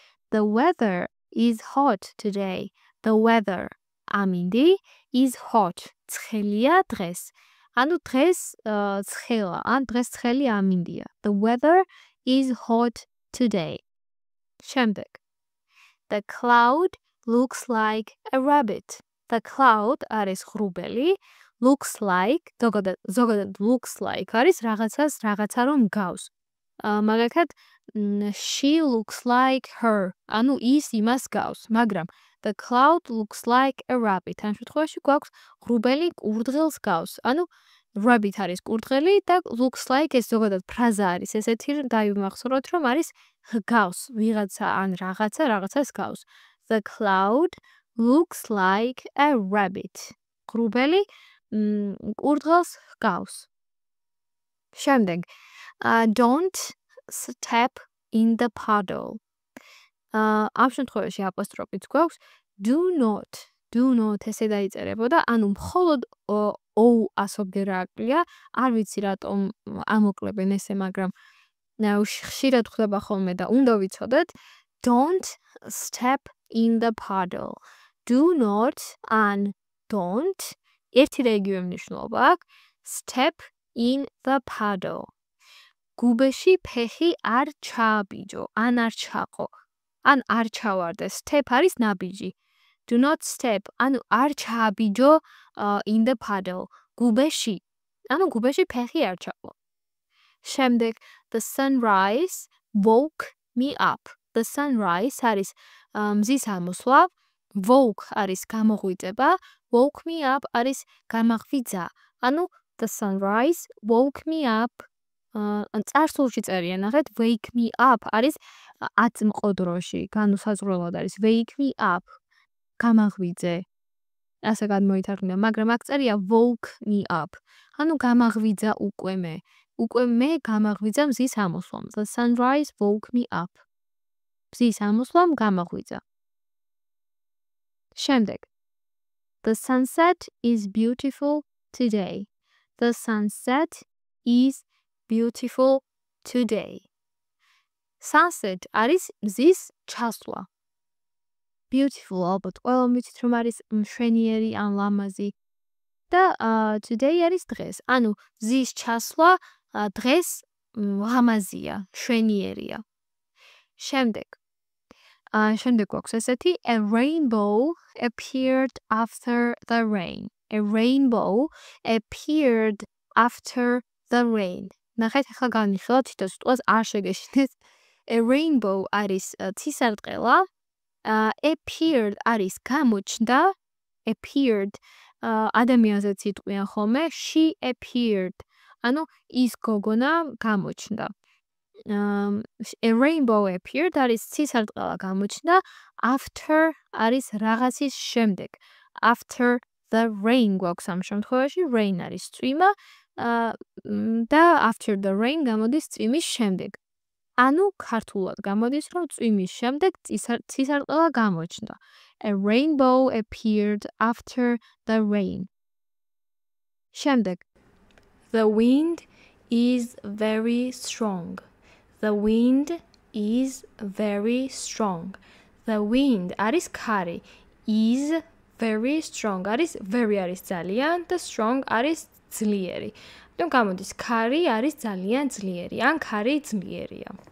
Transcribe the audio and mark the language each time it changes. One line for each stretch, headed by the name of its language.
English: The weather is hot today. The weather ამინდი is hot.
Georgian: ცხელია დღეს. ანუ დღეს ცხელა, ან დღეს ცხელი ამინდია.
English: The weather is hot today. შემდეგ. The cloud looks like a rabbit.
Georgian: The cloud არის ღრუბელი. Looks like, ზოგადად looks like არის რაღაცა რომ გავს.
English: მაგალითად, she looks like her.
Georgian: ანუ ის იმას გავს, მაგრამ
English: the cloud looks like a rabbit.
Georgian: ამ შემთხვევაში გვაქვს ღრუბელი კურდღელს გავს. ანუ rabbit არის კურდღელი და looks like ეს ზოგადად ფრაზა არის. ესეთი დაიმახსოვროთ, რომ არის გავს ვიღაცა ან რაღაცას გავს.
English: The cloud looks like a rabbit.
Georgian: ღრუბელი კურდღელს გავს. შემდეგ.
English: Don't step in the puddle.
Georgian: ამ შემთხვევაში აპოსტროფიც გვაქვს. Do not ესე დაიწერებოდა, ანუ მხოლოდ o ასობგერა აკლია. არ ვიცი რატომ ამოკლებენ ესე, მაგრამ ხშირად ხდება ხოლმე და უნდა ვიცოდეთ.
English: Don't step in the puddle. Do not and don't
Georgian: ერთი და იგივე მნიშვნელობა აქვს.
English: Step in the puddle.
Georgian: გუბეში ფეხი არ ჩააბიჯო, ან არ ჩაყო, ან არ ჩავარდე. Step არის ნაბიჯი. Do not step, ანუ არ ჩააბიჯო
English: in the puddle.
Georgian: გუბეში. ანუ გუბეში ფეხი არ ჩაყო. შემდეგ,
English: the sunrise woke me up.
Georgian: The sunrise არის მზის ამოსვლა. Woke არის გამოღვიძება.
English: Woke me up
Georgian: არის გამაღვიძა. ანუ
English: the sunrise woke me up.
Georgian: ან წარსულში წერია, ნახეთ, wake me up არის აწმყოდროში, განუსაზღვრელად არის wake me up. გამაღვიძე. ასე გადმოითარგმნა, მაგრამ აქ წერია woke me up. ანუ გამაღვიძა უკვე მე. უკვე მე გამაღვიძა მზის ამოსვლამ.
English: The sunrise woke me up.
Georgian: მზის ამოსვლამ გამაღვიძა. შემდეგ.
English: The sunset is beautiful today. The sunset is beautiful today.
Georgian: Sunset არის მზის ჩასვლა. Beautiful ალბათ ყველა მიცით რომ არის მშვენიერი ან ლამაზი. და today არის დღეს. ანუ მზის ჩასვლა დღეს ლამაზია, მშვენიერია. შემდეგ გვაქვს ესეთი
English: a rainbow appeared after the rain. A rainbow appeared after the rain.
Georgian: ნახეთ, ახლა განვიხილოთ თითო სიტყვას არ შეგეშინეთ. A rainbow არის ცისარტყელა. Appeared არის გამოჩნდა. Appeared ადამიანზეც იტყვიან ხოლმე.
English: She appeared.
Georgian: ანუ ის გოგონა გამოჩნდა. A rainbow appeared არის ცისარტყელა გამოჩნდა. After არის რაღაცის შემდეგ. After the rain გვაქვს ამ შემთხვევაში. Rain არის წვიმა. და
English: after the rain
Georgian: გამოდის წვიმის შემდეგ. ანუ ქართულად გამოდის, რომ წვიმის შემდეგ ცისარტყელა გამოჩნდა.
English: A rainbow appeared after the rain. შემდეგ. The wind is very strong. The wind is very strong. The wind არის ქარი. Is
Georgian: very strong არის very არის ძალიან და strong არის ძლიერი. ანუ გამოდის ქარი არის ძალიან ძლიერი, ან ქარი ძლიერია.